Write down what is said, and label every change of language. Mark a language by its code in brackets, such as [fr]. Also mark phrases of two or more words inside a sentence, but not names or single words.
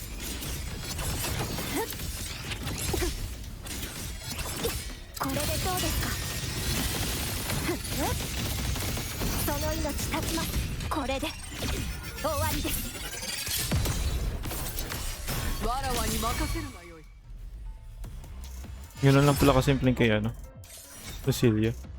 [ja] これでどうですか。その命断ちます。これで終わりです。わらわに任せるがよい。 [tl] Yun na lang pala kasimpleng kay ano, Lucilla.